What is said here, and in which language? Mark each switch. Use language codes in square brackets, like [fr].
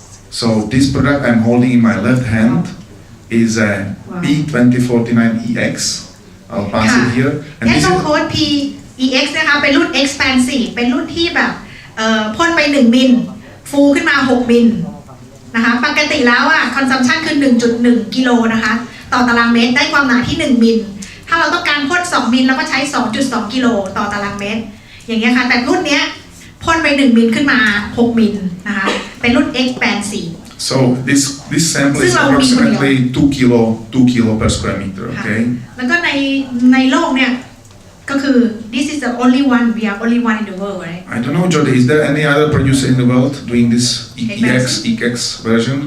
[en] So this product I'm holding in my left hand is a P2049EX. I'll pass it here. And this is [th] Tecnopol PEX นะคะเป็นรุ่น expansive เป็นรุ่นที่แบบพ่นไป1มิลฟูขึ้นมา6มิลนะคะปกติแล้วconsumption คือ 1.1 กิโลนะคะต่อตารางเมตรได้ความหนาที่1มิลถ้าเราต้องการพ่น2มิลเราก็ใช้ 2.2 กิโลต่อตารางเมตรอย่างเงี้ยค่ะแต่รุ่นเนี้ยพ่นไป1มิลขึ้นมา6มิลนะคะเป็นรุ่น expansive [en] So this sample is approximately 2 kilo per square meter, okay? [th] แล้วก็ในโลกเนี่ยก็คือ [en] this is the only one we are only one in the world, right? I don't know, Jody, is there any other producer in the world doing this EX version?